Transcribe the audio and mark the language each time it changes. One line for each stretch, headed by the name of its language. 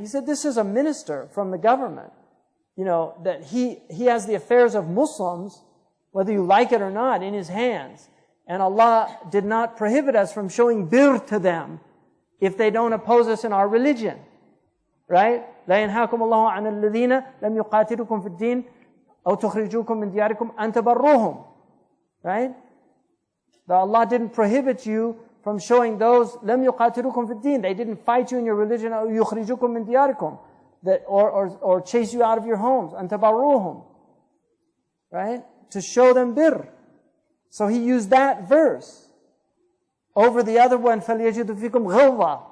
English: He said, this is a minister from the government. You know, that he has the affairs of Muslims, whether you like it or not, in his hands. And Allah did not prohibit us from showing bir to them if they don't oppose us in our religion. Right?
Arabic: لا ينهاكم الله عن الذين لم يقاتلوكم في الدين أو تخرجوكم من دياركم أن تبروهم.
English: Right? That Allah didn't prohibit you from showing those
Arabic: لم يقاتلوكم في الدين.
English: They didn't fight you in your religion
Arabic: أو يخرجوكم من دياركم.
English: That, or chase you out of your homes.
Arabic: أن تبروهم.
English: Right? To show them bir. So he used that verse over the other one,
Arabic: فَلْيَجِدُ فِيكُمْ غِلْظَةً.